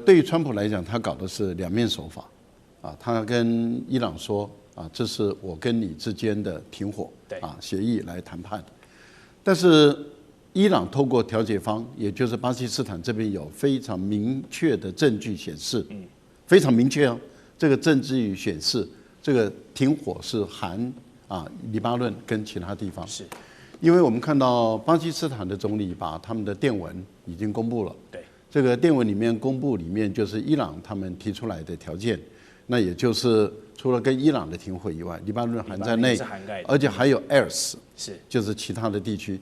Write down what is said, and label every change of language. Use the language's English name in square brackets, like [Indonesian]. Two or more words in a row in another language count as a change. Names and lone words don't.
[Chinese] 對於川普來講，他搞的是兩面手法。他跟伊朗說這是我跟你之間的停火協議來談判，但是伊朗透過調解方，也就是巴基斯坦這邊有非常明確的證據顯示，非常明確這個證據顯示，這個停火是含黎巴嫩跟其他地方。是，因為我們看到巴基斯坦的總理把他們的電文已經公布了。對，這個電文裡面公布裡面就是伊朗他們提出來的條件，那也就是除了跟伊朗的停火以外，黎巴嫩含在內，而且還有 ERS， 就是其他的地区。